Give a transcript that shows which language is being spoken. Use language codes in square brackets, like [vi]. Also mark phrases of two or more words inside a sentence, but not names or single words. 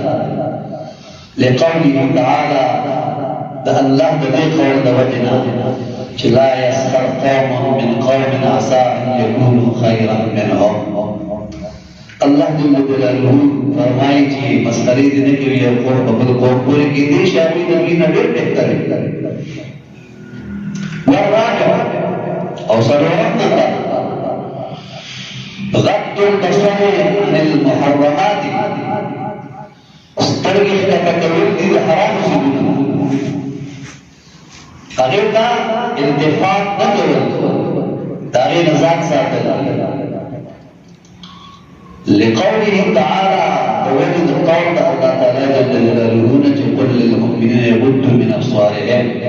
[ar] لقوله تعالی، [ps] د الله د دې قول د وجې نه چې [ar] لا يسخر قوم من قوم عسى ان يكونوا خيرا منهم. [ps] الله [ar] جل جلاله [ps] فرمایي چې مسخرې دې نه کوي یو قوم په بل قوم پورې کېدی شي هغوی د دوی نه ډېر بهتر وي. [ar] والرابع [ps] او څلورم نمبر [ar] غض البصر عن المحرمات، [ps] سترګې ښکته کول دي د حرامو څیزونو، هغې ته التفات نه کول، د هغې نه ځان ساتل. [ar] لقوله تعالی، [ps] د وجه د قول د الله [ar] تعالی جل جلاله [ps] نه چې [ar] قل للمؤمنین یغضوا من ابصارهم.